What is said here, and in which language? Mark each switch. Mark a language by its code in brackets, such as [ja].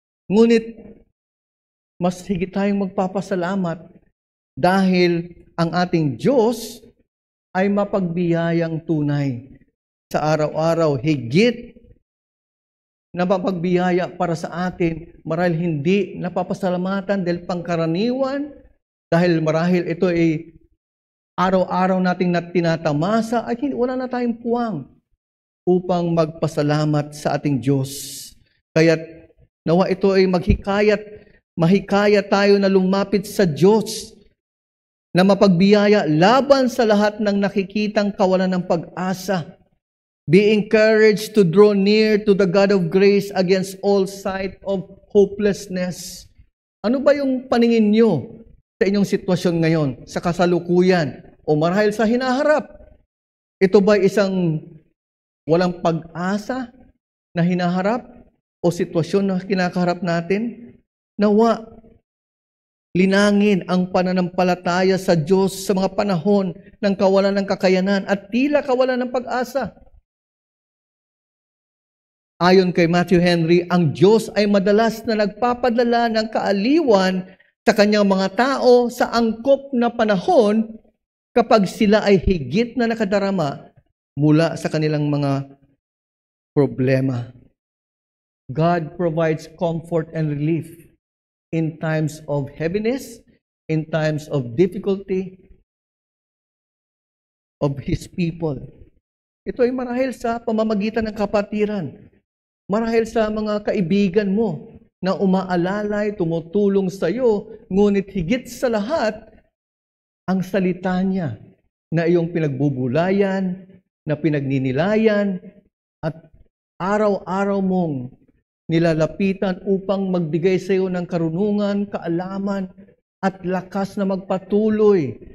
[tl] Ngunit mas higit tayong magpapasalamat dahil ang ating Diyos ay mapagbiyayang tunay sa araw-araw, higit na mapagbiyaya para sa atin, marahil hindi napapasalamatan dahil pangkaraniwan, dahil marahil ito ay araw-araw nating tinatamasa, ay wala na tayong puwang upang magpasalamat sa ating Diyos. Kaya nawa ito ay mahikayat tayo na lumapit sa Diyos na mapagbiyaya laban sa lahat ng nakikitang kawalan ng pag-asa. [en] Be encouraged to draw near to the God of grace against all sight of hopelessness. [tl] Ano ba yung paningin nyo sa inyong sitwasyon ngayon, sa kasalukuyan, o marahil sa hinaharap? Ito ba isang walang pag-asa na hinaharap o sitwasyon na kinakaharap natin? Nawa, linangin ang pananampalataya sa Diyos sa mga panahon ng kawalan ng kakayanan at tila kawalan ng pag-asa. Ayon kay Matthew Henry, ang Diyos ay madalas na nagpapadala ng kaaliwan sa kanyang mga tao sa angkop na panahon kapag sila ay higit na nakadarama mula sa kanilang mga problema. [en] God provides comfort and relief in times of heaviness, in times of difficulty of His people. [tl] Ito ay marahil sa pamamagitan ng kapatiran. Marahil sa mga kaibigan mo na umaalalay, tumutulong sa iyo, ngunit higit sa lahat, ang salita niya na iyong pinagbubulayan, na pinagninilayan, at araw-araw mong nilalapitan upang magbigay sa iyo ng karunungan, kaalaman, at lakas na magpatuloy.